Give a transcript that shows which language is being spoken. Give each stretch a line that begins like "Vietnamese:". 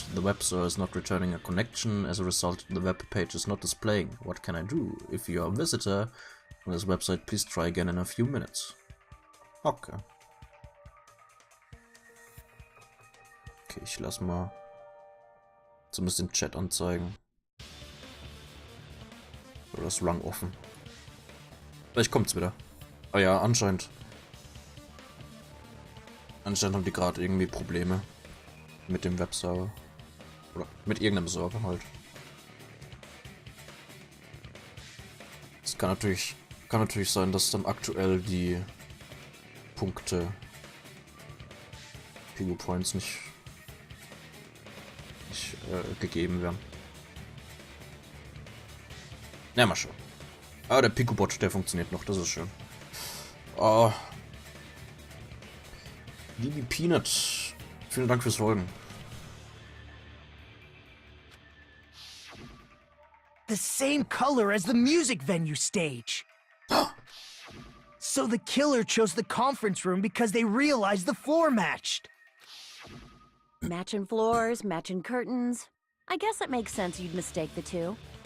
English: The web server is not returning a connection. As a result, the web page is not displaying. What can I do? If you are a visitor on this website, please try again in a few minutes. Okay.
German: Okay, ich lass mal zumindest den Chat anzeigen. Oder das Run offen. Vielleicht kommt's wieder. Ah ja, anscheinend. Anscheinend haben die gerade irgendwie Probleme mit dem Webserver. Oder mit irgendeinem Server halt. Es kann natürlich sein, dass dann aktuell die Punkte Pico Points nicht gegeben werden. Ja, mal schauen. Aber der Pico-Bot, der funktioniert noch, das ist schön. Oh. Liebe Peanut, vielen Dank fürs Folgen.
English: The same color as the music venue stage. So the killer chose the conference room because they realized the floor matched. Matching floors, matching curtains. I guess it makes sense you'd mistake the two.